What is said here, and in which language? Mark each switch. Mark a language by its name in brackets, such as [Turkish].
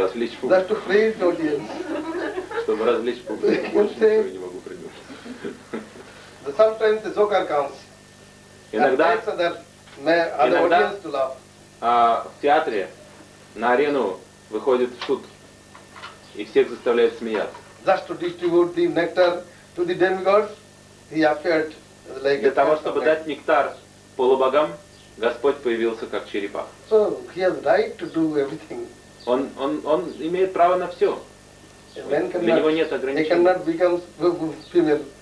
[Russian] Развлечь публику. Чтобы развлечь публику. Больше ничего не могу придумать. [English] Sometimes the joker comes. [Russian] Иногда в театре на арену выходит шут, и всех заставляет смеяться. [English] Just to distribute the nectar to the demigods, he appeared like [Russian] для того, чтобы дать нектар полубогам, Господь появился как черепах. [English] So he has right to do everything. [Russian] Он имеет право на все. Для него нет ограничений.